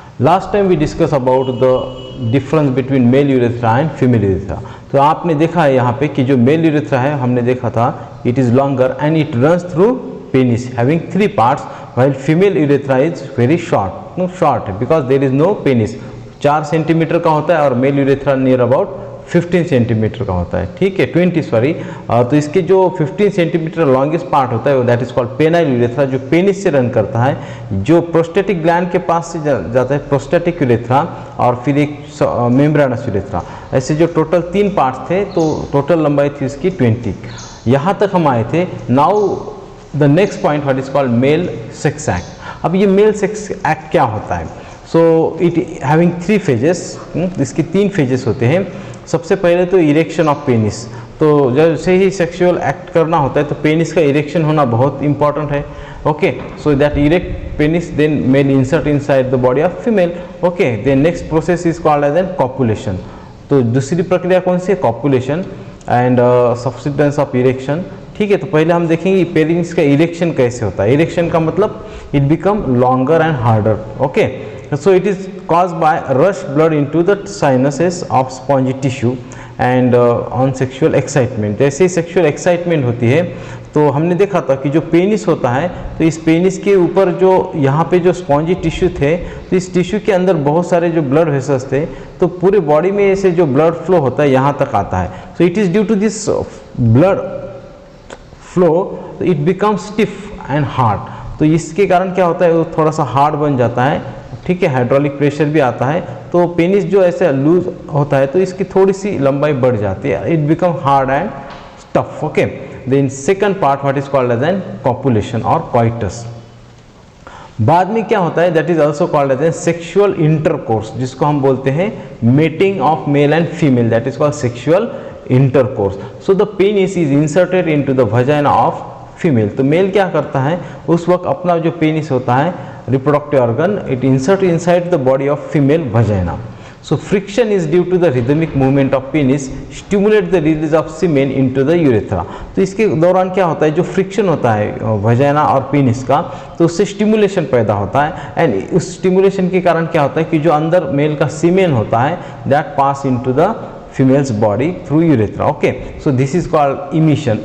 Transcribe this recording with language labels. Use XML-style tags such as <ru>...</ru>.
<en>Last time we discussed about the difference between male urethra and female urethra.</en> <hi>तो आपने देखा है यहाँ पे कि जो मेल यूरेथ्रा है हमने देखा था</hi> <en>it is longer and it runs through penis having 3 parts while female urethra is very short because there is no penis.</en> <hi>4 centimetre का होता है और mail urethra near about 15 centimetre का होता है, ठीक है 20 सॉरी। तो इसके जो 15 सेंटीमीटर लॉन्गेस्ट पार्ट होता है</hi> <en>that is called penile urethra,</en> <hi>जो पेनिस से रन करता है, जो प्रोस्टेटिक ग्लैंड के पास से जाता है प्रोस्टेटिक यूरेथ्रा और फिर एक मेम्ब्रेनस यूरेथ्रा। ऐसे जो टोटल 3 पार्ट्स थे तो टोटल लंबाई थी इसकी 20। यहाँ तक हम आए थे।</hi> <en>Now the next point what is called male sex act.</en> <hi>अब ये मेल सेक्स एक्ट क्या होता है?</hi> <en>so it having 3 phases,</en> <hi>इसके 3 फेजेस होते हैं। सबसे पहले तो इरेक्शन ऑफ पेनिस। तो जैसे ही सेक्सुअल एक्ट करना होता है तो पेनिस का इरेक्शन होना बहुत इंपॉर्टेंट है।</hi> <en>Okay, so that erect penis then male insert inside the body of female. Okay, then next process is called as an copulation.</en> <hi>तो दूसरी प्रक्रिया कौन सी है?</hi> <en>Copulation and subsequence of erection.</en> <hi>ठीक है, तो पहले हम देखेंगे पेनिस का इरेक्शन कैसे होता है। इरेक्शन का मतलब</hi> <en>It become longer and harder. Okay, so it is caused by rush blood into the sinuses of spongy tissue and on sexual excitement।</en> <hi>जैसे ही सेक्सुअल एक्साइटमेंट होती है तो हमने देखा था कि जो पेनिस होता है तो इस पेनिस के ऊपर जो यहाँ पे जो स्पॉन्जी टिश्यू थे तो इस टिश्यू के अंदर बहुत सारे जो ब्लड वेसल्स थे तो पूरे बॉडी में ऐसे जो ब्लड फ्लो होता है यहाँ तक आता है।</hi> <en>So it is due to this blood flow it become stiff and hard.</en> <hi>तो इसके कारण क्या होता है वो थोड़ा सा हार्ड बन जाता है, ठीक है, हाइड्रोलिक प्रेशर भी आता है तो पेनिस जो ऐसे लूज होता है तो इसकी थोड़ी सी लंबाई बढ़ जाती है,</hi> <en>It become hard and tough. Okay, then second part what is called as an copulation और coitus.</en> <hi>बाद में क्या होता है</hi> <en>that is also called as an sexual intercourse,</en> <hi>जिसको हम बोलते हैं</hi> <en>Mating of male and female, that is called sexual intercourse. So the penis is inserted into the vagina of female.</en> <hi>तो मेल क्या करता है उस वक्त अपना जो पेनिस होता है</hi> <en>reproductive organ it insert inside the body of female vagina. So friction is due to the rhythmic movement of penis stimulate the release of semen into the urethra।</en> <hi>तो इसके दौरान क्या होता है जो फ्रिक्शन होता है वजाइना और पेनिस का तो उससे स्टिमुलेशन पैदा होता है एंड उस स्टिमुलेशन के कारण क्या होता है कि जो अंदर मेल का सीमेन होता है</hi> <en>That pass into the female's body through urethra. Okay, so this is called emission.</en>